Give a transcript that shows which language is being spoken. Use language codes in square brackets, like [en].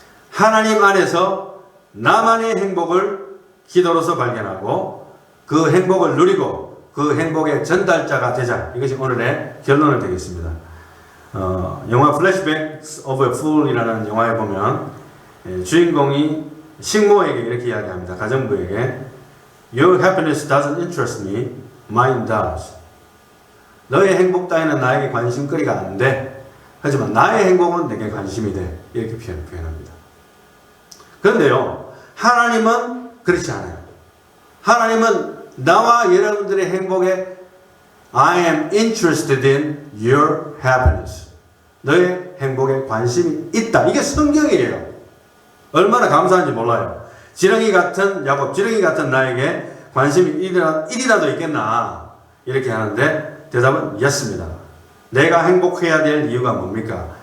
[ko] 하나님 안에서 나만의 행복을 기도로서 발견하고 그 행복을 누리고 그 행복의 전달자가 되자. 이것이 오늘의 결론을 되겠습니다. 영화 Flashbacks of a Fool이라는 영화에 보면 주인공이 식모에게 이렇게 이야기합니다. 가정부에게 [en] Your happiness doesn't interest me, mine does. [ko] 너의 행복 따위는 나에게 관심거리가 안 돼. 하지만 나의 행복은 내게 관심이 돼. 이렇게 표현합니다. 그런데요, 하나님은 그렇지 않아요. 하나님은 나와 여러분들의 행복에 [en] I am interested in your happiness. [ko] 너의 행복에 관심이 있다. 이게 성경이에요. 얼마나 감사한지 몰라요. 지렁이 같은 야곱, 지렁이 같은 나에게 관심이 1이라도 있겠나. 이렇게 하는데 대답은 yes입니다. 내가 행복해야 될 이유가 뭡니까?